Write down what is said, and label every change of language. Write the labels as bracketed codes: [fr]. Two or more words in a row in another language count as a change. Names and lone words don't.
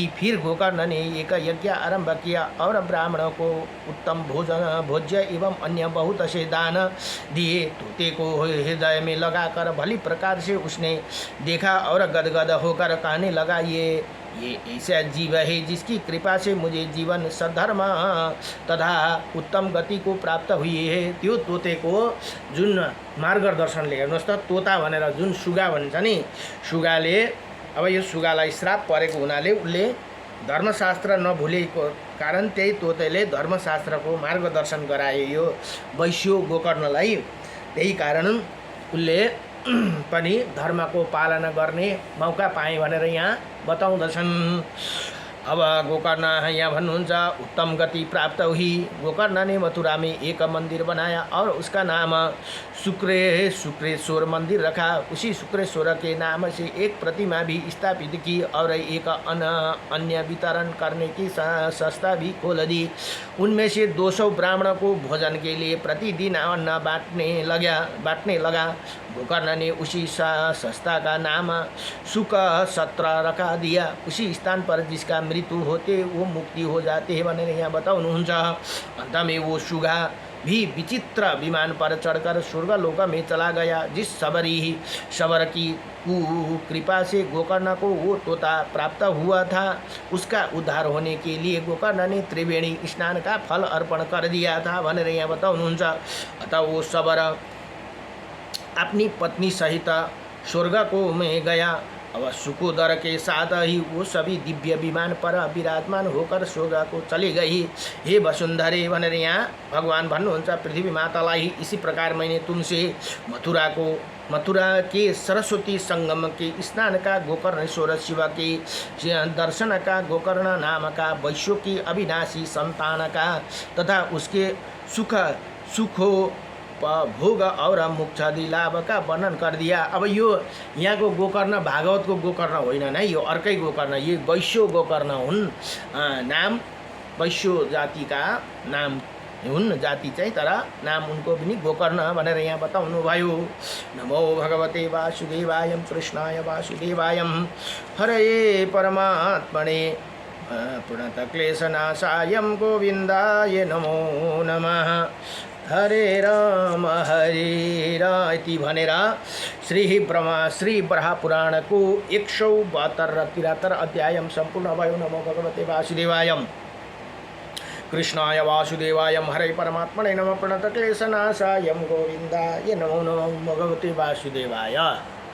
[hi] फिर गोकर्ण ने एक यज्ञ आरंभ किया और ब्राह्मणों को उत्तम भोज्य एवं अन्य बहुत से दान दिए। तोते को हृदय में लगाकर भली प्रकार से उसने देखा और गदगद होकर कहने लगा, ये ऐसा जीव है जिसकी कृपा से मुझे जीवन सद्धर्म तथा उत्तम गति को प्राप्त हुई है। [ne] त्यो तोतेको जुन मार्गदर्शनले, हेर्नुहोस् त, तोता भनेर जुन सुगा भन्छ नि, सुगाले अब यो सुगालाई श्राप परेको हुनाले उसले धर्मशास्त्र नभुलेको कारण त्यही तोतेले धर्मशास्त्रको मार्गदर्शन गरायो यो वैश्य गोकर्णलाई। त्यही कारण उसले पनि धर्मको पालना गर्ने मौका पाए भनेर यहाँ बताउँदछन्। अब गोकर्ण यहाँ भन्नुहुन्छ, [hi] उत्तम गति प्राप्त हुई। गोकर्ण ने मथुरा में एक मंदिर बनाया और उसका नाम शुक्रेश्वर मंदिर रखा। उसी शुक्रेश्वर के नाम से एक प्रतिमा भी स्थापित की और एक अन्य वितरण करने की संस्था भी खोल दी। उनमें से 200 ब्राह्मणों को भोजन के लिए प्रतिदिन अन्न बांटने लगा। गोकर्ण ने उसी संस्था का नाम सुख सत्र रखा दिया। उसी स्थान पर जिसका मृत्यु होते वो मुक्ति हो जाते हैं [ne] भनेर यहाँ बताउनुहुन्छ। [hi] अंत में वो सुगा भी विचित्र विमान पर चढ़कर स्वर्गलोक में चला गया। जिस शबर की कृपा से गोकर्ण को वो तोता प्राप्त हुआ था, उसका उद्धार होने के लिए गोकर्ण ने त्रिवेणी स्नान का फल अर्पण कर दिया था [ne] भनेर यहाँ बताउनुहुन्छ। [hi] अतः वो शबर अपनी पत्नी सहित स्वर्ग को में गया। अब सुकोदर के साथ ही वो सभी दिव्य विमान पर विराजमान होकर स्वर्ग को चली गई। [ne] हे वसुंधरे भनेर यहाँ भगवान भन्नुहुन्छ पृथ्वी मातालाई, [hi] इसी प्रकार मैंने तुमसे मथुरा के सरस्वती संगम के स्नान का, गोकर्णेश्वर शिव के दर्शन का, गोकर्ण नाम का वैश्य की अविनाशी संतान का तथा उसके सुखो भोग और मोक्षादि लाभ का वर्णन कर दिया। [ne] अब यो यहाँको गोकर्ण भागवतको गोकर्ण होइन नै, यो अर्कै गोकर्ण, ये वैश्य गोकर्ण हुन्। नाम वैश्य जातिका नाम हुन्, जाति चाहिँ, तर नाम उनको पनि गोकर्ण भनेर यहाँ बताउनु भयो। [sa] नमो भगवते वासुदेवाय कृष्णाय वासुदेवाय हरये परमात्मने प्रणतक्लेशनाशाय गोविन्दाय नमो नमः। [ne] हरे राम इति भनेर श्री ब्रह्मा पुराणको 172 र 73 अध्याय सम्पूर्ण भयो। [sa] नमो भगवते वासुदेवाय कृष्णाय वासुदेवाय हरे परमात्मने नमः। प्रणतक्लेशनाशाय गोविन्दाय नमो भगवते वासुदेवाय।